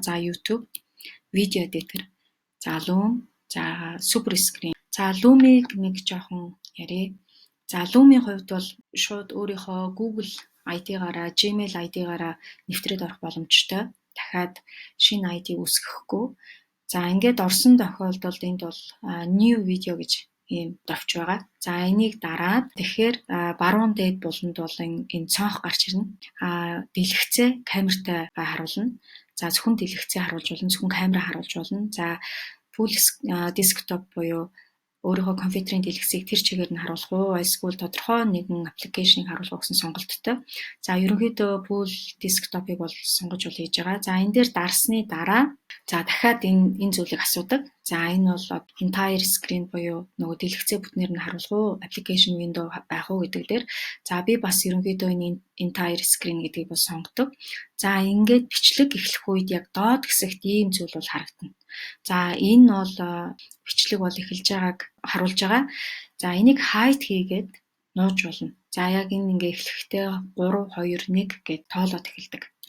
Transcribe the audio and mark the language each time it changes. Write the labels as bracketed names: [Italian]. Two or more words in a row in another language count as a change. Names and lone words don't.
[Mongolian] За, YouTube, видео эдитер, за, Loom, за, Super Screen. За, Loom-ийг нэг жоохон ярив. За, Loom-ийн хувьд бол шууд өөрийнхөө Google ID-гаараа, Gmail ID-гаараа нэвтрээд орох боломжтой. Дахиад шинэ ID үүсгэхгүй. За, ингээд орсон тохиолдолд энд бол [English] new video [Mongolian] гэж ийм товч байгаа. За, энийг дараад тэгэхээр баруун дээд буланд бол энэ цонх гарч ирнэ. Дэлгэцээ камертай харуулна. За, зөвхөн дэлгэцээ харуулж болно, зөвхөн камера харуулж болно. За, [English] full desktop [Mongolian] буюу өөрийнхөө компьютерийн дэлгэцийг тэр чигээр нь харуулах уу, эсвэл тодорхой нэгэн аппликейшнийг харуулах гэсэн сонголттой. За, ерөнхийдөө [English] full desktop- [Mongolian] ыг бол сонгож хийж байгаа. За, энэ дээр дарсны дараа дахиад энэ зүйлийг асуудаг. За, энэ бол [English] entire screen [Mongolian] буюу нөгөө дэлгэцээ бүтнээр нь харуулах уу, [English] application window [Mongolian] байх уу гэдэг дээр. За, би бас ерөнхийдөө энэ [English] entire screen [Mongolian] гэдгийг бол сонгодог. За, ингээд бичлэг эхлэх үед яг доод хэсэгт ийм зүйл бол харагдана. За, энэ бол бичлэг бол эхэлж байгааг харуулж байгаа. За, энийг hide хийгээд нууж болно. За, яг энэ ингээ эхлэхдээ 3, 2, 1 гэд тоолоод эхэлдэг.